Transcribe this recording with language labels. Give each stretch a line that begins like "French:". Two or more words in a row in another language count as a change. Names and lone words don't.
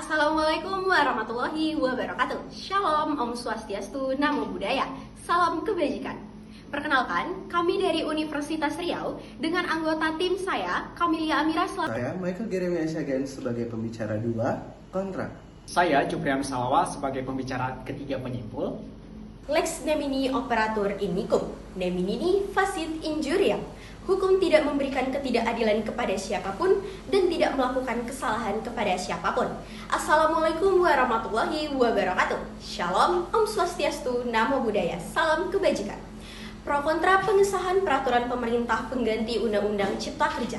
Arabic: السلام عليكم ورحمة الله وبركاته.
Indonesian: Shalom, Om Swastiastu, Namo Buddhaya. Salam kebajikan. Perkenalkan, kami dari Universitas Riau dengan anggota tim saya, Kamilia Amira. Saya Michael Jeremy Asyagen sebagai pembicara 2 kontra. Saya Jupriam Salawa sebagai pembicara ketiga penyimpul.
Latin: Lex nemini operatur inikum, nemini facit injuriam.
Indonesian: Hukum tidak memberikan ketidakadilan kepada siapapun dan tidak melakukan kesalahan kepada siapapun.
Arabic: السلام عليكم ورحمة الله وبركاته.
Indonesian: Shalom, Om Swastiastu, Namo Buddhaya. Salam kebajikan. Pro kontra pengesahan peraturan pemerintah pengganti Undang-Undang Cipta Kerja.